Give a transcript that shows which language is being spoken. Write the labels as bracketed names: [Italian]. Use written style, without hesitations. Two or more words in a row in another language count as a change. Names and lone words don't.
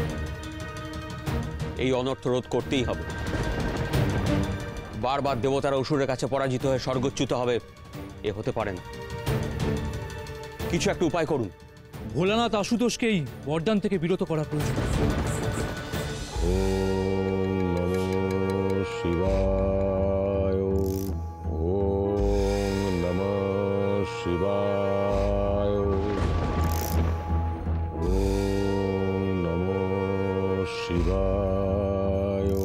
[Bangla] এই অনর্থ রোধ করতেই হবে। বারবার দেবতারা অসুরের কাছে পরাজিত হয়ে স্বর্গচ্যুত হবে, এ হতে পারে না। কিছু একটা উপায় করুন। ভোলানাথ আশুতোষকেই বরদান থেকে বিরত করা প্রয়োজন। [Sanskrit] ওম নমো শিবায়। ওম নমো শিবায়। ওম নমো শিবায়।